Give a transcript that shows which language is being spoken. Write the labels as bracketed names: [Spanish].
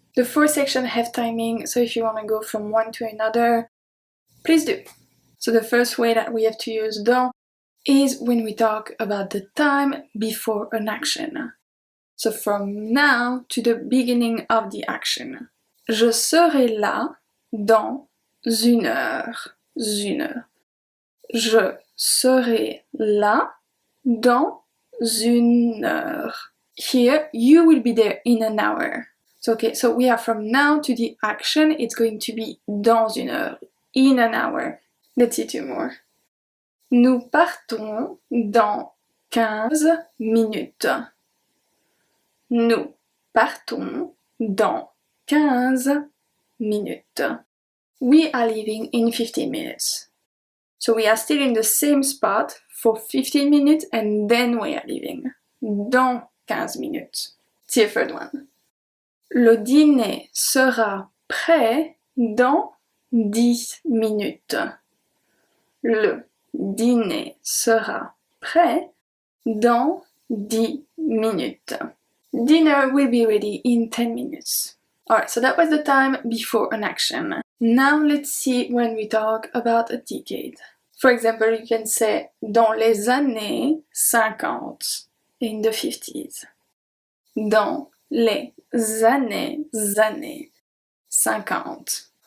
[English] The 4 sections have timing, so if you want to go from one to another, please do. So the first way that we have to use dans is when we talk about the time before an action. So from now to the beginning of the action. [French] Je serai là dans une heure. Une heure. Je serai là dans une heure. [English] Here, you will be there in an hour. Okay, so we are from now to the action, it's going to be dans une heure, in an hour. Let's see 2 more. [French] Nous partons dans 15 minutes. Nous partons dans 15 minutes. [English] We are leaving in 15 minutes. So we are still in the same spot for 15 minutes and then we are leaving. Dans 15 minutes. See a third one. [French] Le dîner sera prêt dans 10 minutes. Le dîner sera prêt dans 10 minutes. [English] Dinner will be ready in 10 minutes. Alright, so that was the time before an action. Now let's see when we talk about a decade. For example, you can say dans les années 50, in the 50s. [French] Dans les années 50.